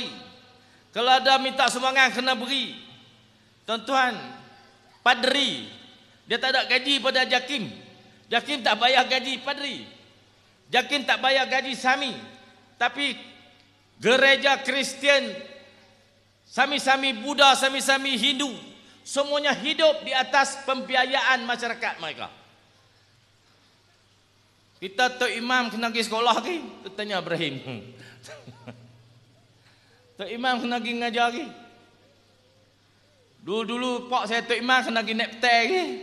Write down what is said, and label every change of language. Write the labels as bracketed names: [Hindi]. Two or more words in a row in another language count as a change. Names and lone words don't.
[Malay] Kalau ada minta sumbangan kena beri. Tuan-tuan, padri dia tak ada gaji pada Jakim. Jakim tak bayar gaji padri. Jakim tak bayar gaji sami. Tapi gereja Kristian, sami-sami Buddha, sami-sami Hindu, semuanya hidup di atas pembiayaan masyarakat mereka. Kita Tok Imam kena pergi sekolah lagi. Tanya Ibrahim. Tok Imam kena pergi ngajar lagi. Dulu-dulu pak saya Tok Imam kena pergi naik petai lagi.